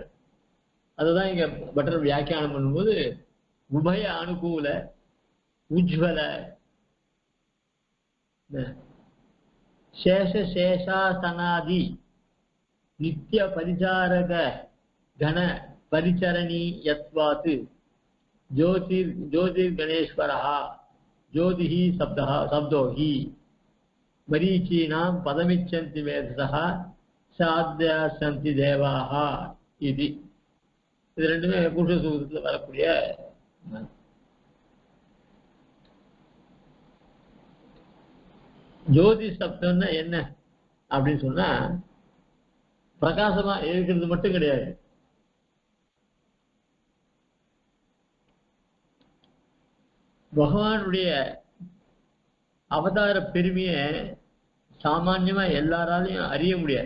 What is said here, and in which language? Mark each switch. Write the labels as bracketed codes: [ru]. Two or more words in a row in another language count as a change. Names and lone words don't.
[ta] அதுதான் இங்க பட்டர் வியாக்கியானம் பண்ணும்போது [sa] उभय अनुकूल उज्ज्वल शेष शेषाशनादि नित्य परिचारक गण परिचरणीयत्वात् ज्योतिर्गणेश्वरः ज्योतिः शब्दो हि मरीचीनां पदमिच्छन्ति वेदसः साध्यासन्ति देवाः इति [ta] இது ரெண்டுமே புருஷ சூத்திரத்தில் வரக்கூடிய ஜோதி சப்தம்னா என்ன அப்படின்னு சொன்னா பிரகாசமா இருக்கிறது மட்டும் கிடையாது. பகவானுடைய அவதார பெருமையை சாமான்யமா எல்லாராலையும் அறிய முடியாது.